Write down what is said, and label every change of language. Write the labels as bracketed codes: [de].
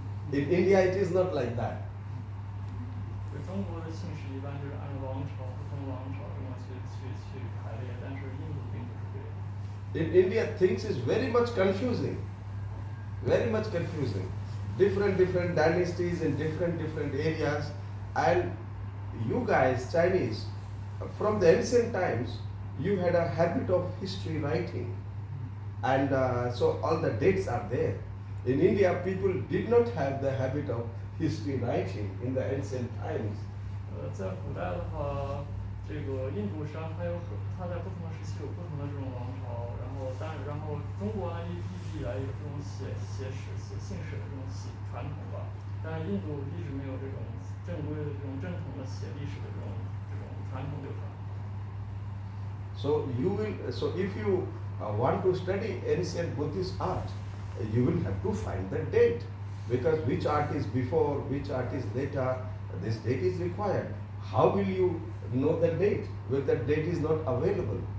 [en] In India, it is not like that. [zh] 对中国的姓氏一般就是按照王朝、不同王朝这么去排列，但是印度并不是这样。 [en] In India, things is very much confusing. Very much confusing. Different dynasties in different areas, and you guys, Chinese, from the ancient times, you had a habit of history writing, and so all the dates are there. In India, people did not have the habit of history writing in the ancient times. [zh] 在古代的话，这个印度上它在不同的时期有不同的这种王朝，然后中国呢一直以来有这种写姓氏的这种传统吧，但是印度一直没有这种正规的这种正统的写历史的这种传统流传。 [en] So if you want to study ancient Buddhist art, you will have to find the date, because which art is before, which art is later, this date is required. How will you know the date when the date is not available?